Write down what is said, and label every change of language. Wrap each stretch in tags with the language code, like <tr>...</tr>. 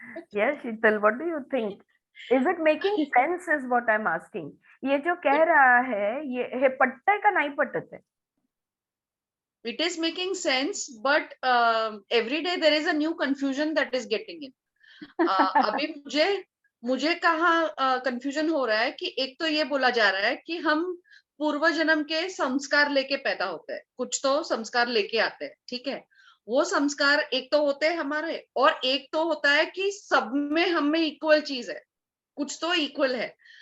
<en>Yes, Sheetal, what do you think? Is it making sense is what I'm asking.</en> <hi>ये जो कह रहा है ये पटता है का नहीं पटता है?</hi> <en>It is making sense, but every day there is a new confusion that is getting in.</en> <hi>अभी मुझे कहाँ कंफ्यूजन हो रहा है कि एक तो ये बोला जा रहा है कि हम पूर्व जन्म के संस्कार लेके पैदा होते हैं, कुछ तो संस्कार लेके आते हैं, ठीक है। वो संस्कार एक तो होते हैं हमारे, और एक तो होता है कि सब में हम में इक्वल चीज है, कुछ तो इक्वल है।</hi>